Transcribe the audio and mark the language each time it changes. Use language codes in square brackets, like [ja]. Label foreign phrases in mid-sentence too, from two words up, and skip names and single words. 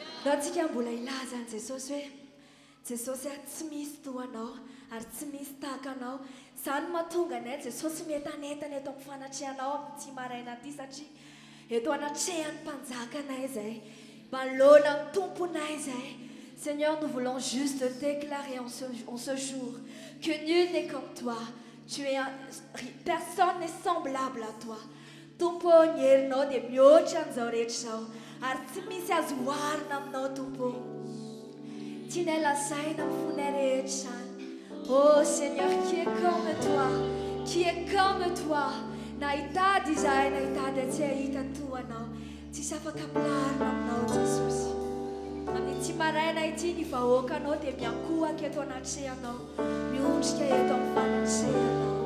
[mg] antsika mbola ilaza any jesosy hoe jesosy tsy misy toanao ary tsy misy tahaka anao izany mahatonga anay jesosy metanetana eto amin'ny fanatrehanao amin'ity maraina ity satria eto anatrehan'ny mpanjakanay izay manoloana amin'ny tomponay izay. [fr] Seigneur, nous voulons juste déclarer en ce jour que nul n'est comme toi. Personne n'est semblable à toi. [mg] Tompo nyerinao dia mihoatra an'izao rehetra izao ary tsy misy azo oharina aminao tompo. Tianay lazaina amin'ny fonay rehetra izany. [fr] Oh Seigneur, qui est comme toi, qui est comme toi. [mg] Nahitady izahay, nahitady tsy hahita toanao. Tsisy afaka ampilarina aminao Jesosy. Amin'ity maraina ity ny vahoakanao dia miankohaka eto anatrehanao, miondrika eto amin'ny fanatrehanao.